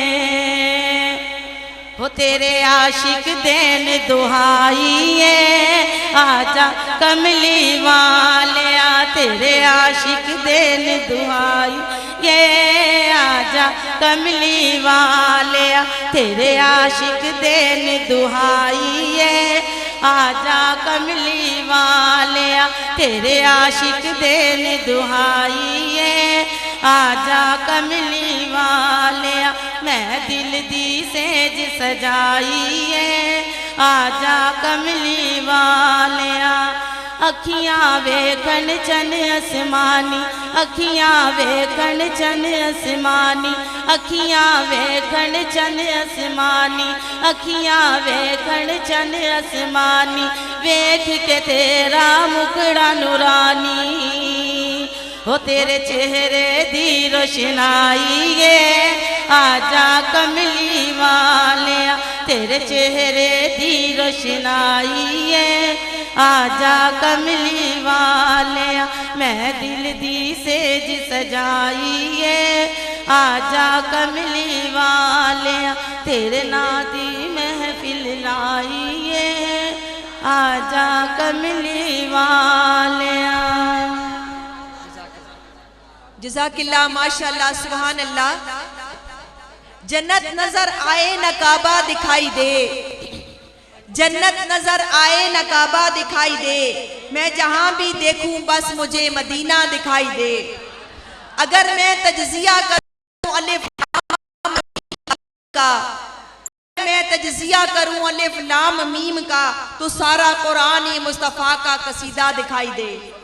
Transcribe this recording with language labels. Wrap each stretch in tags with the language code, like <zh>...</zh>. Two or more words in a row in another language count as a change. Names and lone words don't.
<pa>وہ تیرے عاشق دین دہائی آجا کملی والیا تیرے عاشق دین دہائی آجا کملی والیا تیرے عاشق دین دہائی آجا کملی والیا تیرے عاشق دین دہائی آجا کملی والیا میں دل دی سیج سجائی آجا کملی والیا اکھیاں ویکھن چن اسمانی اکھیاں ویکھن چن اسمانی اکھیاں ویکھن چن اسمانی اکھیاں ویکھن چن اسمانی ویکھ کے تیرا مکڑا نورانی وہ تیرے چہرے دی روشنائی آجا کملی والیا تیرے چہرے دی روشنائی آجا کملی والیا میں دل دی سیج سجائی آجا کملی والیا تیرے نا دی محفل لائی آجا کملی والیا</pa> <ar>جزاک اللہ ماشاءاللہ سبحان اللہ</ar> <ur>جنت نظر آئے نہ کعبہ دکھائی دے جنت نظر آئے نہ کعبہ دکھائی دے میں جہاں بھی دیکھوں بس مجھے مدینہ دکھائی دے اگر میں تجزیہ کروں الف لام کا میں تجزیہ کروں الف لام میم کا تو سارا قرآن مصطفیٰ کا قصیدہ دکھائی دے</ur>